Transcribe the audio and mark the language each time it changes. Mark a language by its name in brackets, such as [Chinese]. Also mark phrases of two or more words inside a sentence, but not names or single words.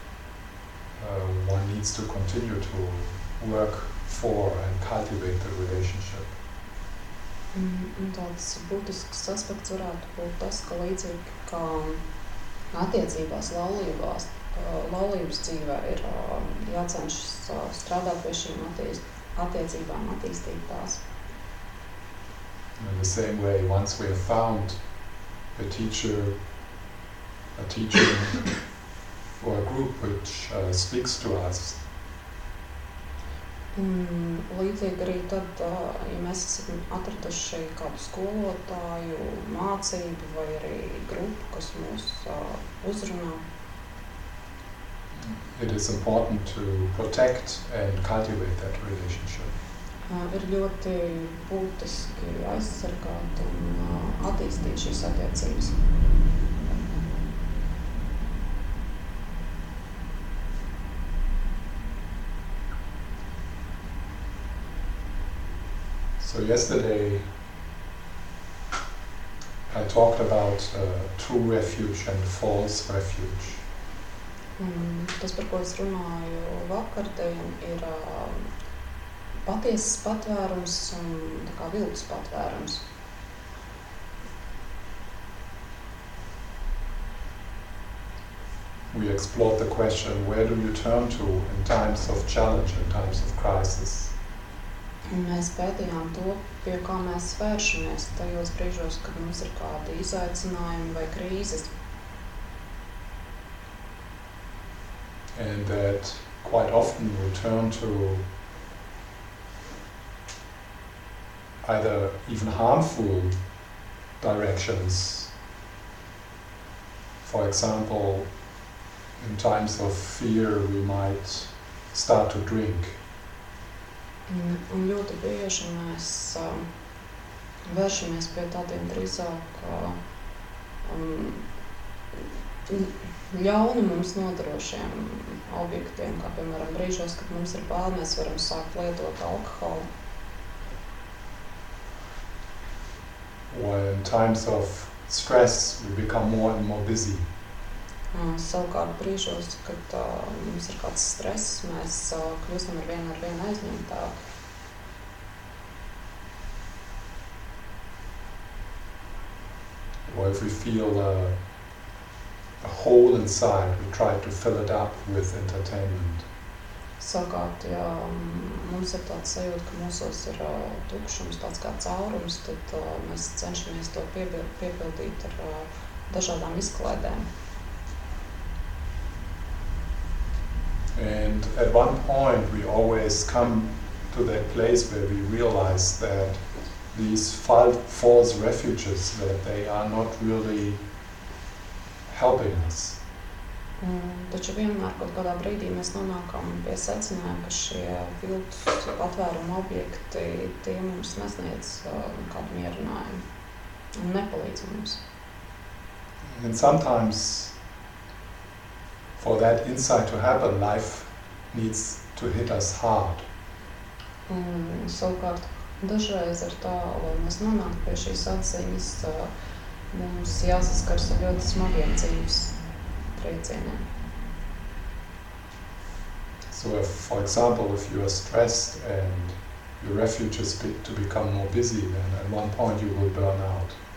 [English] one needs to continue to work for and cultivate the relationship. [Latvian] Un tāds būtisks aspekts varētu būt tas, ka līdzīgi kā attiecībās, laulības dzīvē ir jācenšas strādāt pie šīm attiecībām, attīstīt tās. [English] In the same way, once we have found a teacher, a teaching, or a group which speaks to us, [Latvian] Un līdzīgi arī tad, ja mēs esam atraduši kādu skolotāju, mācību vai arī grupu, kas mūs uzrunā, [English] it is important to protect and cultivate that relationship. [Latvian] Ir ļoti būtiski aizsargāt un attīstīt šīs attiecības. [English] So yesterday I talked about true refuge and false refuge. [Latvian] Tas, par ko es runāju vakardien, ir patiesas patvērums un tā kā viltus patvērums. [English] We explored the question, where do you turn to in times of challenge, in times of crisis? [Latvian] Un mēs pētījām to, pie kā mēs vēršamies tajos brīžos, kad mums ir kādi izaicinājumi vai krīzes. [English] And that quite often we turn to either even harmful directions. For example, in times of fear we might start to drink. [Latvian] Un ļoti bieži mēs vēršamies pie tādiem drīzāk ļaunu mums nodarošiem objektiem, kā piemēram brīžos, kad mums ir bail, mēs varam sākt lietot alkoholu. [English] Or in times of stress we become more and more busy. [Latvian] Savukārt brīžos, kad mums ir kāds stress, mēs kļūstam ar vien aizņemtāki. [English] Or if we feel a hole inside, we try to fill it up with entertainment. [Latvian] Savukārt, ja mums ir tāds sajūta, ka mūsos ir tukšums, tāds kā caurums, tad mēs cenšamies to piepildīt ar dažādām izklaidēm. [English] And at one point we always come to that place where we realize that these false refuges, that they are not really helping us. [Latvian] Taču vienmēr kaut kādā brīdī mēs nonākam pie secinājuma, ka šie viltus patvēruma objekti, tie mums nesniedz kādu mierinājumu un nepalīdz mums. [English] And sometimes for that insight to happen, life needs to hit us hard. [Latvian] Un savukārt dažreiz ir tā, lai mēs nonāktu pie šīs atziņas, mums jāsaskars ar ļoti smagiem dzīves triecieniem. [English] So if, for example, if you are stressed and your refuge is to become more busy, then at one point you will burn out.